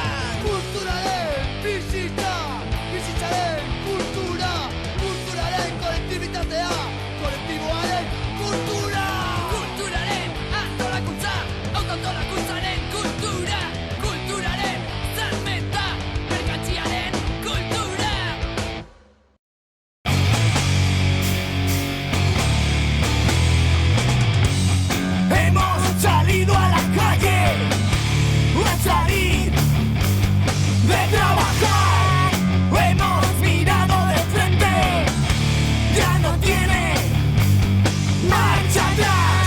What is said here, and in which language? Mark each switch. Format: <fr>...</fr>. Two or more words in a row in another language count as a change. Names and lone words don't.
<eu>Kulturaren bizitza, bizitzaren kultura. Kulturaren kolektibitatea, kolektiboaren kultura. Kulturaren antolakuntza, autoantolakuntzaren kultura. Kulturaren salmenta, merkantziaren kultura.</eu> <es>Hemos salido a la calle a salir de trabajar. Hemos mirado de frente, ya no tiene marcha atrás.</es>